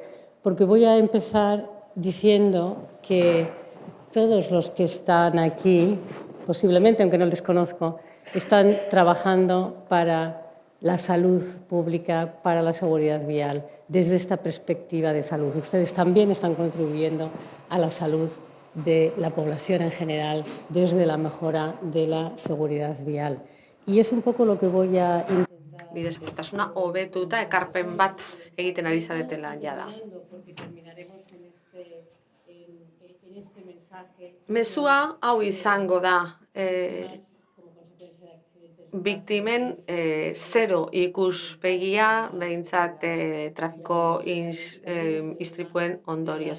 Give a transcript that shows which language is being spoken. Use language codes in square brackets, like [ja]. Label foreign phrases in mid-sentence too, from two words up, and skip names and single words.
[es] Porque voy a empezar diciendo que todos los que están aquí, posiblemente, aunque no les conozco, están trabajando para la salud pública, para la seguridad vial, desde esta perspectiva de salud. Ustedes también están contribuyendo a la salud de la población en general, desde la mejora de la seguridad vial. Y es un poco lo que voy a intentar... [eu] Bide-segurtasuna hobetuta ekarpen bat egiten ari zaretela jada. Mezua hau izango da. biktimen zero ikuspegia behintzat trafiko istripuen ondorioz.